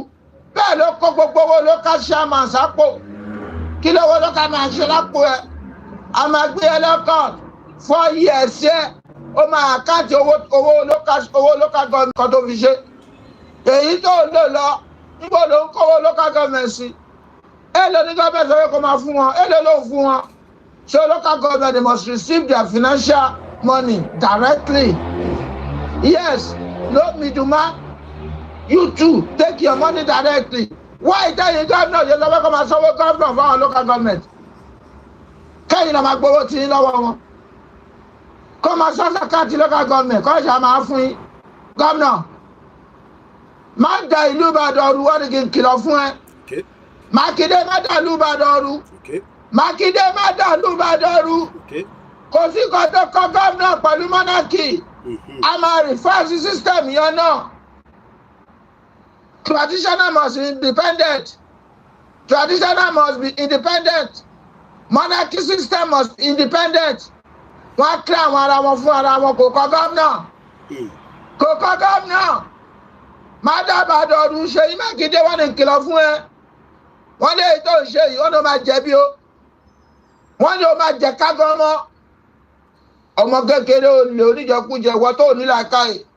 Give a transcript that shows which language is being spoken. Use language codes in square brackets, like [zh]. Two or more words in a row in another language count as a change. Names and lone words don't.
[yo] Bẹ́ẹ̀ ló kó gbogbo owó ló ká chairman sápò. Kí lówó ló ká máa ṣe lápò ẹ? A máa gbé ẹ lọ́kàn 4 years ẹ. Ó máa àkáǹtì owó [en] local government [yo] kan tó fi ṣe. Èyí tó lò lọ níbo ló ń kówó [en] local government [yo] sí? Èló ní gọ́ọ̀mẹ̀ntì sọ pé kó máa fún wọn. Èló ló ń fún wọn? [en] So local government they must receive their financial money directly. Yes, no middleman. You too take your money directly. Why tell you governor you never come and solve governor for our local government? Can you not [yo] gbowó tí ń lọ́wọ́ wọn? [en] Come and solve account local government. [yo] Kọ́ ṣe máa fún yín. Governor, má da ìlú Ìbàdàn rú wọ́n ní kí n kìlọ̀ fún ẹ. Mákindé má da ìlú Ìbàdàn rú. Mákindé má da ìlú Ìbàdàn rú. Kò sí kan tó kọ́ governor pẹ̀lú monarchy. A máa [en] reverse system [yo] yẹn náà. [en] Traditional must be independent. Traditional must be independent. Monarchy system must be independent. [yo] Wọ́n kílẹ̀ àwọn ara wọn fún ara wọn kò kọ́ gómìnà. Kò kọ́ gómìnà. Má dábàá dọ̀dún Ṣèyí Mákindé wọ́n ní kìlọ̀ fún ẹ. Wọ́n lé ètò ìṣe yìí wọ́n ní o máa jẹ̀bi o. Wọ́n ní o máa jẹ kágọ́ mọ́. Ọmọ kékeré olè oníjẹkújẹ ìwọ tó ní làákàyè.